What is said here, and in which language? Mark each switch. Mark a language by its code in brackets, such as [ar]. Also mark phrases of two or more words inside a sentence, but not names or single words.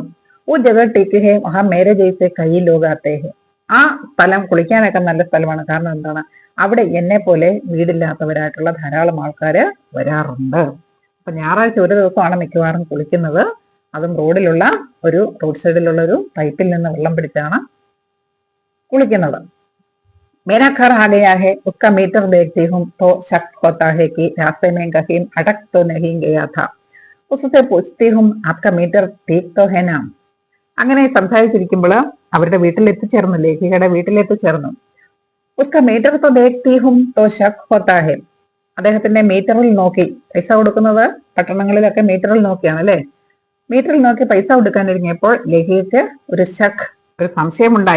[hi] वो जगह ठीक है वहाँ मेरे जैसे कई लोग आते हैं, [ml] ആ സ്ഥലം കുളിക്കാനൊക്കെ നല്ല സ്ഥലമാണ്. കാരണം എന്താണ്? അവിടെ എന്നെ പോലെ വീടില്ലാത്തവരായിട്ടുള്ള ധാരാളം ആൾക്കാര് വരാറുണ്ട്. അപ്പൊ ഞായറാഴ്ച ഒരു ദിവസമാണ് മിക്കവാറും കുളിക്കുന്നത്. അതും റോഡ് സൈഡിലുള്ള ഒരു പൈപ്പിൽ നിന്ന് വെള്ളം പിടിച്ചാണ് കുളിക്കുന്നത്. [hi] मेरा घर आ गया है, उसका मीटर देखती हूँ तो शक होता है कि रास्ते में कहीं अटक तो नहीं गया था. उससे पूछती हूँ आपका मीटर ठीक तो है ना. [ml] അങ്ങനെ സംസാരിച്ചിരിക്കുമ്പോൾ അവരുടെ വീട്ടിലെത്തിച്ചേർന്നു, ലേഖികയുടെ വീട്ടിലെത്തിച്ചേർന്നു. [hi] उसका मीटर तो देखती हूँ तो शक होता है, [ml] അദ്ദേഹത്തിന്റെ മീറ്ററിൽ നോക്കി, പൈസ കൊടുക്കുന്നത് പട്ടണങ്ങളിലൊക്കെ മീറ്ററിൽ നോക്കിയാണ് അല്ലെ. മീറ്ററിൽ നോക്കി പൈസ കൊടുക്കാനിരിങ്ങിയപ്പോൾ ലേഖികയ്ക്ക് ഒരു സംശയമുണ്ടായി.